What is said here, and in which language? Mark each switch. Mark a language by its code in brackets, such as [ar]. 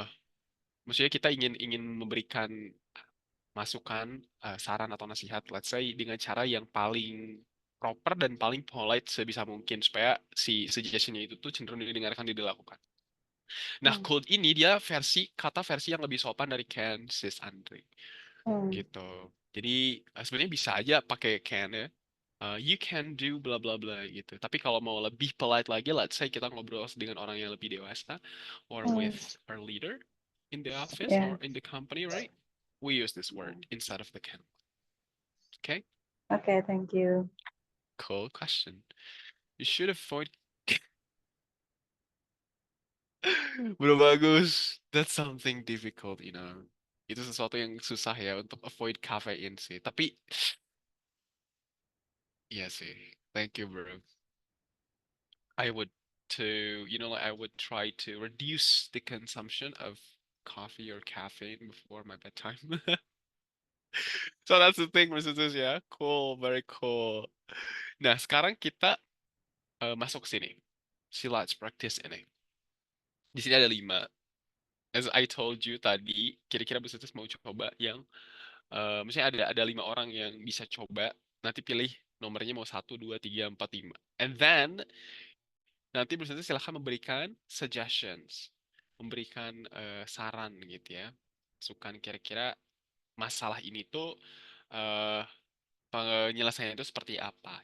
[id] Eh, Maksudnya kita ingin ingin memberikan masukan, saran atau nasihat, [en] let's say [id] dengan cara yang paling proper dan paling polite sebisa mungkin supaya si suggestionnya itu tuh cenderung didengarkan dan dilakukan. Nah, Hmm. cold ini dia kata versi yang lebih sopan dari can, sis Andre. Hmm. Gitu. Jadi sebenarnya bisa aja pakai can ya. [en] You can do bla bla bla [id] gitu. Tapi kalau mau lebih polite lagi, [en] let's say [id] kita ngobrol dengan orang yang lebih dewasa, or Hmm. [en] with our leader in the office [id] Ya. [en] or in the company, right? We use this word instead of the can. Okay? [id] Oke, [en] thank you. Cool question. You should avoid. [id] Bro bagus. [en] That's something difficult, you know. [id] Itu sesuatu yang susah ya untuk avoid caffeine sih. Tapi iya sih. [en] Thank you, bro. I would like I would try to reduce the consumption of coffee or caffeine before my bedtime. So that's the thing, Mrs. Ya. Cool, very cool. [id] Nah, sekarang kita masuk ke sini. Si Let's Practice ini. Di sini ada 5. [en] As I told you [id] tadi, kira-kira Mrs. mau coba yang misalnya ada 5 orang yang bisa coba. Nanti pilih nomornya mau 1, 2, 3, 4, 5. [en] And then [id] nanti Mrs. silahkan memberikan suggestions, memberikan saran gitu ya. Masukan kira-kira masalah ini tuh eh penyelesaiannya itu seperti apa.